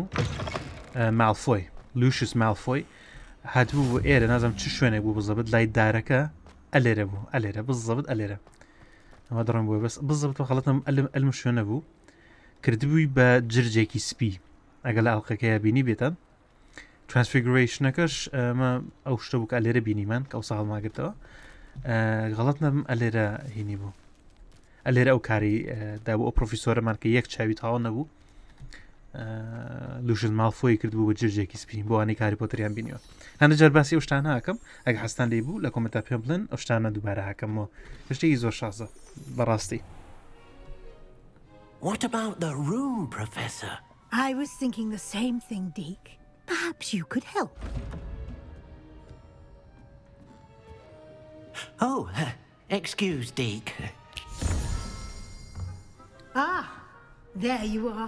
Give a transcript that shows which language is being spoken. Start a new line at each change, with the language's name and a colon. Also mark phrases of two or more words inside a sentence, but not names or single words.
Central Kurdish: مالفۆی لوشس مالفۆی هاتبوو بۆ ئێرە نازم چ شوێنێک بوو بزەبت لای دارەکە ئەلێرە بوو ئەلێرە بزەبت ئەلێرە ئەمە دەڕۆم بۆی بەس بزەبت خەڵەتم ئەلم شوێنە بوو کردبووی بە جرجێکی سپی ئەگەر لە ئەڵلقەکەیە بینی بێتە ترانسفیگریشنەکەش ئەمە ئەو شتە بوو کە ئەلێرە بینیمان کە ئەو ساڵ ماگرتەوە غەڵەت نەبم ئەلێرە هینی بوو ئەلێرە ئەو کاری دابوو ئەو پرۆفیسۆرەمان کە یەک چاوی تاوە نەبوو لوشن مالفۆی کردبوو بە جرجێکی سپی بۆ وانەی کاری پۆتریان بینیوە هەندە جار باسی ئەو شتانە هاکەم ئەگە حەستان لێ بوو لە کۆمنتە پێم بڵێن ئەو شتانە دووبارە هاکەمەوە شتێکی زۆر شازە بەڕاستی.
English: What about the room, Professor? I was thinking the same thing, Deke. Perhaps you could help. Oh, excuse, Deke. Ah, there you are.